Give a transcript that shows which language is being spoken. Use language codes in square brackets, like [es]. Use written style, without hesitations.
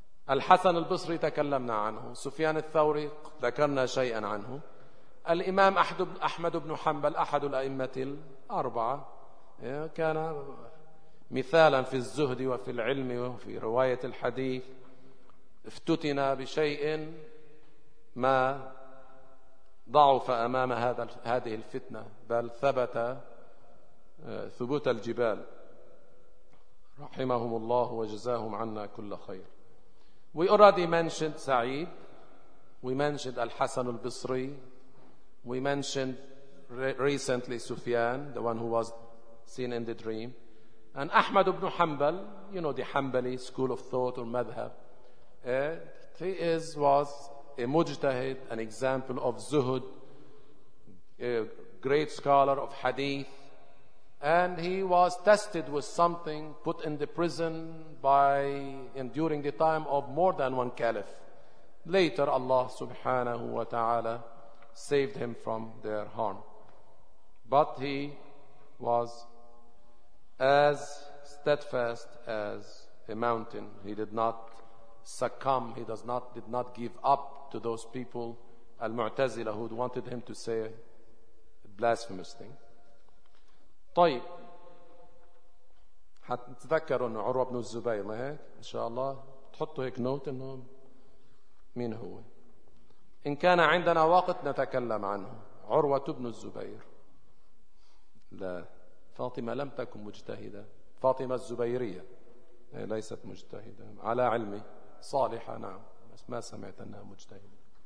[ar] الحسن البصري تكلمنا عنه، سفيان الثوري ذكرنا شيئا عنه، الإمام أحمد بن حنبل أحد الأئمة الأربعة، كان مثالا في الزهد وفي العلم وفي رواية الحديث، افتتن بشيء ما ضعف أمام هذه الفتنة، بل ثبت ثبوت الجبال، رحمهم الله وجزاهم عنا كل خير. [en] We already mentioned سعيد، we mentioned الحسن البصري، we mentioned recently سفيان the one who was seen in the dream and أحمد بن حنبل، you know the Hanbali school of thought or madhab. He was a mujtahid, an example of zuhud, a great scholar of hadith, and he was tested with something, put in the prison by and during the time of more than one caliph. Later Allah subhanahu wa ta'ala saved him from their harm. But he was as steadfast as a mountain. He did not succumb. He did not give up to those people, Al-Mu'tazila, who wanted him to say a blasphemous thing. [ar] طيب هتتذكروا أنه عروة بن الزبير، إن شاء الله تحطوا هيك نوت أنه مين هو. إن كان عندنا وقت نتكلم عنه. عروة بن الزبير، لا، فاطمة لم تكن مجتهدة، فاطمة الزبيرية ليست مجتهدة على علمي، صالحة نعم، بس ما سمعت أنها مجتهدة.